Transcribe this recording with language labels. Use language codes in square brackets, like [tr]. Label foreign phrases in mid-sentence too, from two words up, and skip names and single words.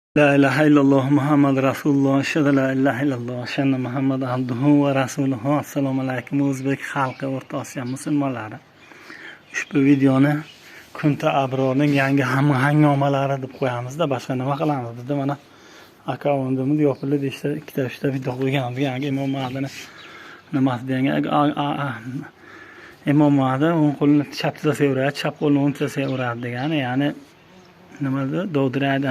[ar] لا إله إلا الله محمد رسول الله شهادة لا إله إلا الله أن محمد عبده ورسوله. [uz] Assalomu alaykum o'zbek xalqi, o'rta Osiyo musulmonlari. Ushbu videoni Kunta Abrorning yangi hangomalari deb qo'yamiz-da, boshqa nima qilamiz dedi. Mana akkauntimiz yopildi, işte 2-3 video qo'yganmiz. Yangi Imom Mahdining nimasi degan Imom Mahdi o'ng qo'lini chapga sevradi, chap qo'lini o'ngga sevradi degani, ya'ni nimada dovdiradi,